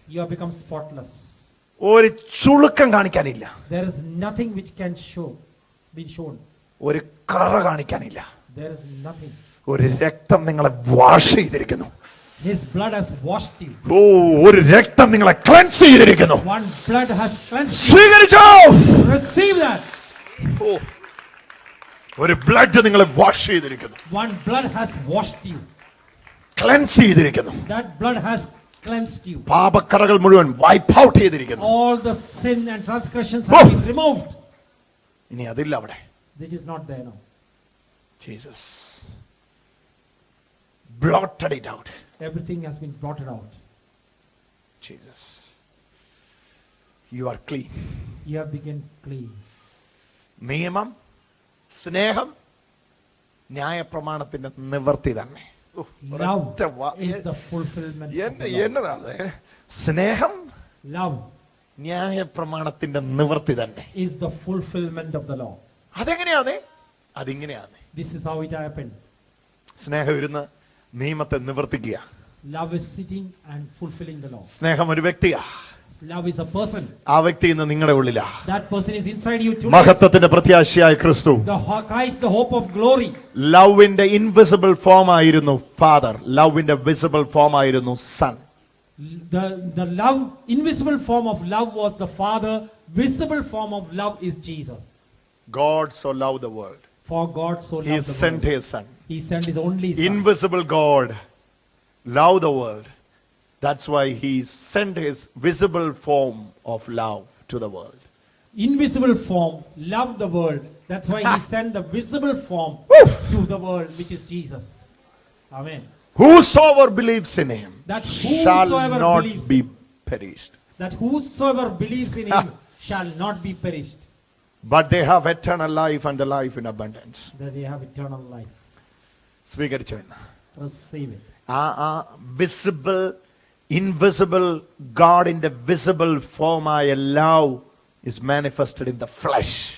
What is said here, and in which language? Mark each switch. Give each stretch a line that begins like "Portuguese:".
English: You have become spotless.
Malayalam: ഒരു ചുളുക്കം കാണിക്കാനില്ല.
English: There is nothing which can be shown.
Malayalam: ഒരു കറ കാണിക്കാനില്ല.
English: There is nothing.
Malayalam: ഒരു രക്തം നിങ്ങളെ വാഷ് ചെയ്തിരിക്കുന്നു.
English: His blood has washed you.
Malayalam: ഒരു രക്തം നിങ്ങളെ ക്ലെൻസ് ചെയ്തിരിക്കുന്നു.
English: One blood has cleansed you.
Malayalam: സ്വീകരിച്ചോ.
English: Receive that.
Malayalam: ഒരു ബ്ലഡ് നിങ്ങളെ വാഷ് ചെയ്തിരിക്കുന്നു.
English: One blood has washed you.
Malayalam: Cleanse ചെയ്തിരിക്കുന്നു.
English: That blood has cleansed you.
Malayalam: പാപക്കറകൾ മുഴുവൻ വൈപ്പ് ഔട്ട് ചെയ്തിരിക്കുന്നു.
English: All the sin and transgressions have been removed.
Malayalam: ഇനി അതില്ല അവിടെ.
English: This is not there now. Jesus blotted it out. Everything has been blotted out. Jesus, you are clean. You have become clean.
Malayalam: നിയമം, സ്നേഹം, ന്യായപ്രമാണത്തിന്റെ നിവർത്തി തന്നെ.
English: Love is the fulfillment of the law.
Malayalam: എന്നതാണ് സ്നേഹം?
English: Love
Malayalam: ന്യായപ്രമാണത്തിന്റെ നിവർത്തി തന്നെ.
English: is the fulfillment of the law.
Malayalam: അതെങ്ങനെയാണ്? അതിങ്ങനെയാണ്.
English: This is how it happened.
Malayalam: സ്നേഹം ഇരുന്ന് നിയമത്തെ നിവർത്തിക്കുക.
English: Love is sitting and fulfilling the law.
Malayalam: സ്നേഹം ഒരു വ്യക്തിയാ.
English: Love is a person.
Malayalam: ആ വ്യക്തി ഇന്ന് നിങ്ങളുടെ ഉള്ളിലാ.
English: That person is inside you too.
Malayalam: മഹത്വത്തിന്റെ പ്രത്യാശയായ ക്രിസ്തു.
English: Christ, the hope of glory.
Malayalam: ലവിന്റെ invisible form ആയിരുന്നു ഫാദർ. ലവിന്റെ വിസിബിൾ ഫോം ആയിരുന്നു sun.
English: The love, invisible form of love was the Father. Visible form of love is Jesus. God so loved the world. For God so loved He the sent world. his son. He sent his only son. Invisible God loved the world. That's why he sent his visible form of love to the world. Invisible form loved the world. That's why he sent the visible form to the world, which is Jesus. Amen. Whosoever believes in him That shall whosoever not believes be perished, That whosoever believes in him shall not be perished, but they have eternal life and the life in abundance. that they have eternal life.
Malayalam: സ്വീകരിച്ചു എന്ന്.
English: Receive it.
Malayalam: ആ visible invisible ഗോഡിന്റെ visible ഫോമായ love
English: is manifested in the flesh